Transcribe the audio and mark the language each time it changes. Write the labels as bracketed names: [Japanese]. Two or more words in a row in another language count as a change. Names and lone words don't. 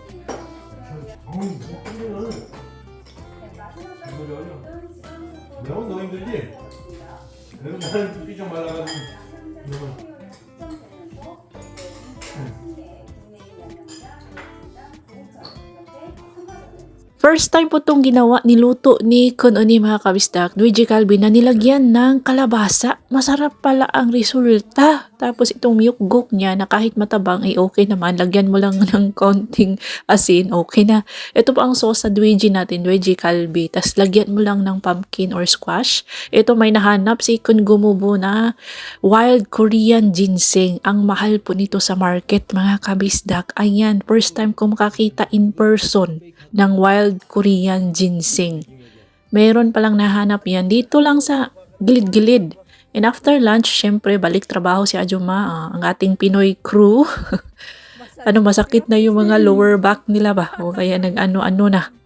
[Korean] 이거는 이거 매운 너 힘들지? 그래도 나는 삐좀 말라가지고 이거 [English] First time [Filipino] po itong niluto ni Kun Uni mga kabisdak, Luigi Calvi na nilagyan ng kalabasa. Masarap pala ang resulta. Tapos itong mukbuk niya na kahit matabang ay okay naman. Lagyan mo lang ng konting asin, okay na. Ito po ang sauce sa Luigi natin, Luigi Calvi. Tapos lagyan mo lang ng [English] pumpkin or squash. [Filipino] Ito may nahanap si Kun Gumubo na [English] wild Korean ginseng. [Filipino] Ang mahal po nito sa market mga kabisdak. Ayan, [English] first time [Filipino] ko makakita [English] in person [Filipino] ng [English] wild Korean ginseng. [Filipino] Meron palang nahanap yan dito lang sa gilid-gilid. [English] And after lunch, [Filipino] syempre balik trabaho si Ajuma, ang ating Pinoy crew. Masakit na yung mga [English] lower back [Filipino] nila ba? O kaya nag-ano-ano na.